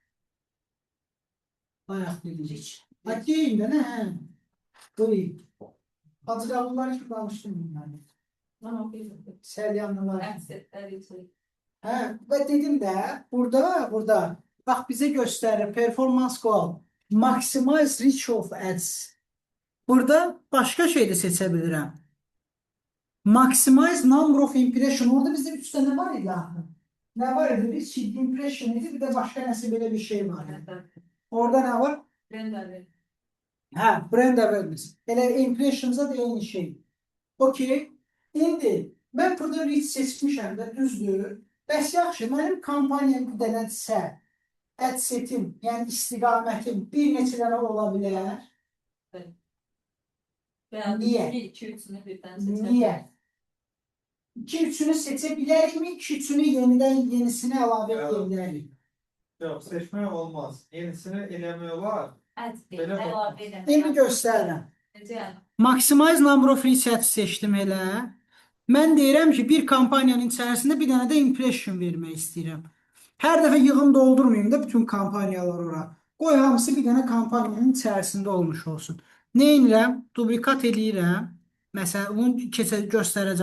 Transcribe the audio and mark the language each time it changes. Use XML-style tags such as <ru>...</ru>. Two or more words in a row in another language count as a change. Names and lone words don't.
<az>Bayaq dedik. Deyin də nə? Buyurun. Hacıqalılar kimi danışdım bunları.</az> <tr>Ama okuyayım.</tr> <az>Səlyanlılar.</az> <tr>Ersetler yüksek.</tr> <az>Hə, və dedim də, burada, bax bizə göstərir,</az> <en>performans goal, maximize reach of ads.</en> <az>Burada başqa şey də seçə bilirəm.</az> <en>Maximize number of impression,</en> <az>orada bizdə 3 dənə var idi axı. Nə var idi? Bir</az> <en>seed impression</en> <az>idi, bir də başqa nəsə belə bir şey var idi.</az> <tr>Evet. Orada nə var? Ben de</tr> <az>Hə,</az> <en>brand awareness.</en> <az>Elə impressionsa da eyni şey. Okey. İndi mən burada reach seçmişəm də, düzdür. Bəs yaxşı, mənim kampaniyam bir dənədirsə,</az> <en>ad setim,</en> <az>yəni istiqamətim bir neçə dənə ola bilər.</az> <tr>veya Niye? bir iki üçünü birden seçelim.</tr> <az>Niyə? 2-3-ünü seçə bilərikmi? 2-3-ünü yenidən yenisini əlavə edə bilərik. Yox, seçmək olmaz. Yenisini eləmək olar.</az> <tr>Evet. Böyle Devam bak. edelim.</tr> <az>İndi göstərirəm. Necə?</az> <en>Maximize number of reach</en> <az>seçdim elə. Mən deyirəm ki, bir kampaniyanın içərisində bir dənə də impression vermək istəyirəm. Hər dəfə yığım doldurmayayım da bütün kampaniyalar ora. Qoy hamısı bir dənə kampaniyanın içərisində olmuş olsun. Nə edirəm? Dublikat eləyirəm. Məsələn, bunu göstərəcəm.</az>